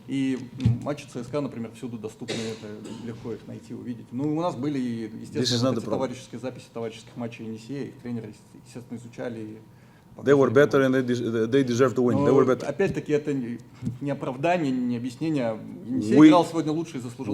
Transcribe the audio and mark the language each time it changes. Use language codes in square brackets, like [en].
[ru] И матчи ЦСКА, например, всюду доступны, это легко их найти, увидеть. Ну, у нас были, естественно, вот эти товарищеские записи товарищеских матчей Енисея, их тренеры, естественно, изучали. И [en] they were better and they deserve to win. They were better. [ru] Опять-таки, это не оправдание, не объяснение. Енисей играл сегодня лучше и заслужил.